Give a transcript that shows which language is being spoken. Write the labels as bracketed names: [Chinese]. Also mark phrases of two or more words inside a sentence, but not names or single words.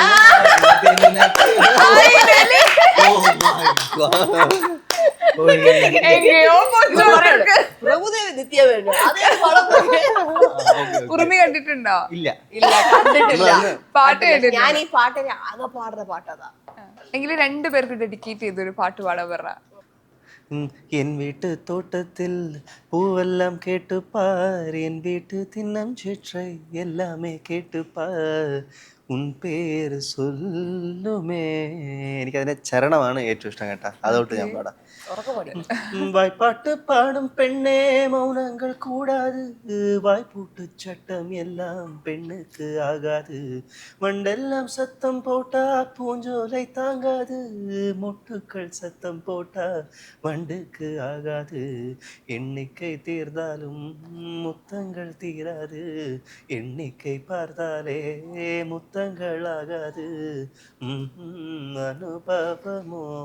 [Malayalam] പ്രഭുദേവ നിത്യമേനോൻ. ഉറുമി കണ്ടിട്ടുണ്ടോ? ഇല്ല കണ്ടിട്ടില്ല. പാട്ട് കേട്ടിട്ടില്ല. ഞാൻ ഈ പാട്ടിനെ ആകെ പാടുന്ന പാട്ടതാ. എങ്കിലും 2 പേർക്ക് ഡെഡിക്കേറ്റ് ചെയ്തൊരു പാട്ട് പാടാൻ പറ. [Tamil] என் வீட்டு தோட்டத்தில் பூவெல்லாம் கேட்டுப்பார், என் வீட்டு தின்னம் சிற்றை எல்லாமே கேட்டுப்பார், உன் பேர் சொல்லுமே. [Malayalam] എനിക്കതിന്റെ ചരണമാണ് ഏറ്റവും ഇഷ്ടം കേട്ടാ. അതോട്ട് ഞാൻ പാടാം. [Tamil] வாய்ப்பாட்டு பாடும் பெண்ணே மௌனங்கள் கூடாது, வாய்ப்பூட்டு சட்டம் எல்லாம் பெண்ணுக்கு ஆகாது, வண்டெல்லாம் சத்தம் போட்டா பூஞ்சோலை தாங்காது, மொட்டுக்கள் சத்தம் போட்டா வண்டுக்கு ஆகாது, எண்ணிக்கை தீர்ந்தாலும் முத்தங்கள் தீராது, எண்ணிக்கை பார்த்தாலே முத்தங்கள் ஆகாது, அனுபவமோ.